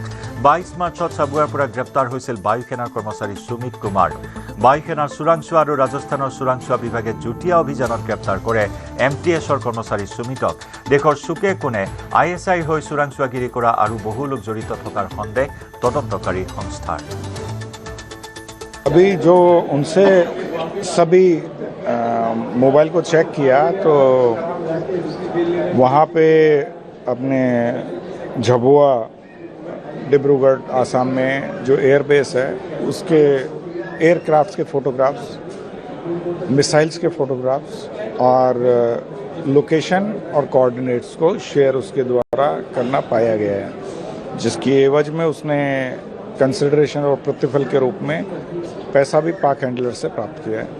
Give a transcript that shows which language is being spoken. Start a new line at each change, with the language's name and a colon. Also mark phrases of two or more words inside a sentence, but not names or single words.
Assamese: 22 মাৰ্চত চাবুৱাৰ পৰা গ্ৰেপ্তাৰ হৈছিল বায়ু সেনাৰ কৰ্মচাৰী সুমিত কুমাৰ। বায়ু সেনাৰ চোৰাংচোৱা আৰু ৰাজস্থানৰ চোৰাংচোৱা বিভাগে যুটীয়া অভিযানত গ্ৰেপ্তাৰ কৰে MTSৰ কৰ্মচাৰী সুমিতক। দেশৰ চুকে কোণে ISI হৈ চোৰাংচোৱাগিৰি কৰা আৰু বহু লোক জড়িত থকাৰ সন্দেহ তদন্তকাৰী সংস্থাৰ।
Hindi: अभी जो उनसे सभी मोबाइल को चेक किया तो वहाँ पे अपने झबुआ डिब्रूगढ़ आसाम में जो एयरबेस है उसके एयरक्राफ्ट्स के फ़ोटोग्राफ्स, मिसाइल्स के फ़ोटोग्राफ्स और लोकेशन और कोऑर्डिनेट्स को शेयर उसके द्वारा करना पाया गया है, जिसकी एवज में उसने कंसिडरेशन और प्रतिफल के रूप में पैसा भी पाक हैंडलर से प्राप्त किया है।